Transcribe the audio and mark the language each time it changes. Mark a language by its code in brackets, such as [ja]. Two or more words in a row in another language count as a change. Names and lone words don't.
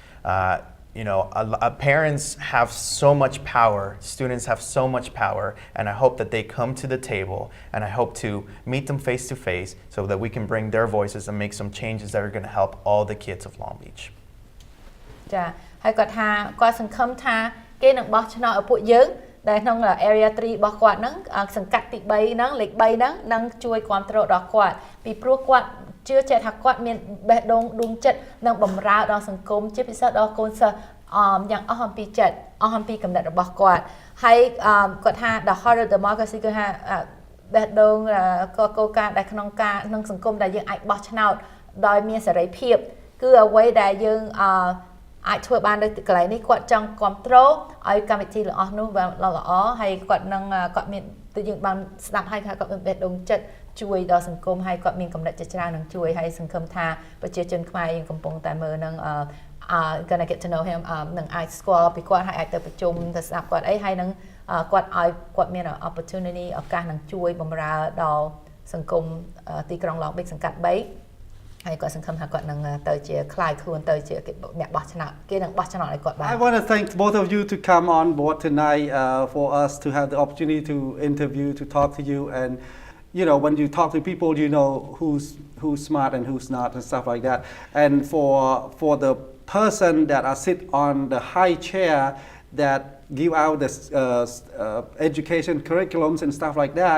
[en] Parents have so much power, students have so much power, and I hope that they come to the table, and I hope to meet them face to face so that we can bring their voices and make some changes that are going to help all the kids of Long Beach. [km] ចាហើយគាត់ថាគាត់សង្ឃឹមថាគេនឹងបោះឆ្នោតឲ្យពួកយើងដែលក្នុង area 3 របស់គាត់ហ្នឹងសង្កាត់ទី 3 ហ្នឹងលេខ 3 ហ្នឹងនឹងជួយគ្រប់គ្រងដល់គាត់ពីព្រោះគាត់ជឿជាក់ថាគាត់មានបេះដូងដួងចិត្តនិងបម្រើដល់សង្គ មជាពិសេសដល់កូនសិស្សយ៉ាងអស់អំពីចិត្តអស់អំពីកំណត់របស់គាត់ហើយគាត់ថា [en] the heart of democracy [km] គឺថាបេះដូងកលការដែលក្នុងសង្គមដែលយើងអាចបោះឆ្នោតដោយមាន សេរីភាពគឺអ្វីដែលយើងអាចធ្វើបាននៅកន្លែងនេះគាត់ចង់គ្រប់គ្រងឲ្យកម្មវិធីរបស់នោះល្អហើយគាត់នឹងគាត់មានទៅយើង បានស្ដាប់ហើយថាគាត់មានបេះដូងចិត្តជួយដល់សង្គមហើយគាត់មានកំណត់ជាច្រើននឹងជួយហើយសង្ឃឹមថាប្រជាជនខ្មែរយើងកំពុងតែមើលនឹង [en] gonna get to know him [km] នឹងអាចស្គាល់ពីគាត់ហើយអាចទៅប្រជុំទៅស្ដាប់គាត់អីហើយនឹងគាត់ឲ្យគាត់មាន opportunity ឱកាសនឹងជួយបម្រើដល់សង្គមទីក្រុង Long Beach សង្កាត់ 3 ហើយគាត់សង្ឃឹមថាគាត់នឹងទៅជាខ្លាយខ្លួនទៅជាអ្នកបោះឆ្នោតគេនឹងបោះឆ្នោតឲ្យគាត់បាន [en] I want to thank both of you to come on board tonight for us to have the opportunity to interview, to talk to you, and when you talk to people, you know who's smart and who's not and stuff like that. And for the person that are sit on the high chair that give out the education curriculums and stuff like that.